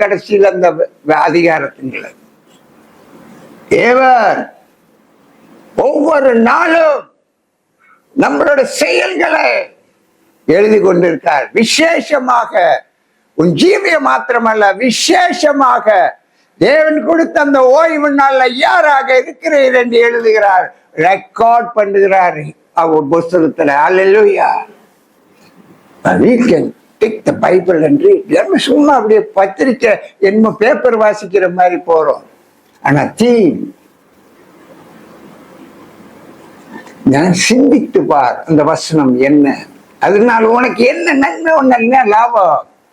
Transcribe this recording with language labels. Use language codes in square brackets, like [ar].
[ta] கடைசியில் அந்த அதிகாரத்தின் தேவன் ஒவ்வொரு நாளும் நம்மளோட செயல்களை எழுதி கொண்டிருக்கார். விசேஷமாக உன் ஜீவிய மாத்திரமல்ல, விசேஷமாக தேவன் கொடுத்த அந்த ஓய்வு நாள்ல யாராக இருக்கிறீர் என்று எழுதுகிறார், ரெக்கார்ட் பண்ணுகிறார். அவர் புஸ்தகத்துல. அல்லேலூயா. [en] we can take the Bible and read. [ta] நம்ம சும்மா அப்படியே பத்திரிக்கை என்ன பேப்பர் வாசிக்கிற மாதிரி போறோம். ஆனா நான் சிந்தித்து பார் அந்த வசனம் என்ன, அதனால உனக்கு என்ன நன்மை, ஒன்னு என்ன லாபம்.